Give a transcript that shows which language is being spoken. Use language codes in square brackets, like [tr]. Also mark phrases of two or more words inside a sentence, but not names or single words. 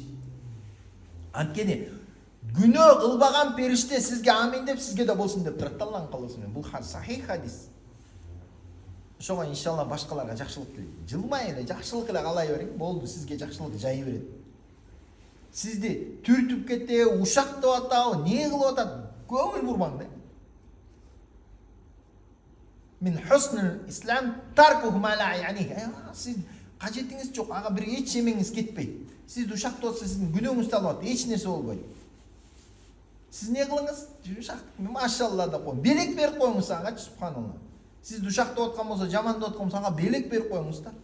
[ky] Анткени күнөө кылбаган периште сизге амин деп, сизге да болсун деп турат Алланын каалоосу менен. Бул сахих хадис. Ошого иншалла башкаларга жакшылык тилейм. Жылмай эле жакшылык эле каалай бериң, болду, сизге жакшылык жай берет. Сизди түртүп кетеби, ушактап атабы, не кылып атат, көңүл бурмаң да. [ar] من حسن الإسلام تركه ما لا يعنيه. [ky] Siz кажетиңиз жок, ага бир эч эмеңиз кетпейт. Сиз ушактап атса, сиздин күнөөңүздү алып, эч нерсе болбойт. Сиз не кылыңыз? Ушак, машалла да коюң. Белек берип коюңуз ага, субханалла. Сиз ушактап аткан болсо, жамандап аткан болсо, ага белек берип коюңуз да.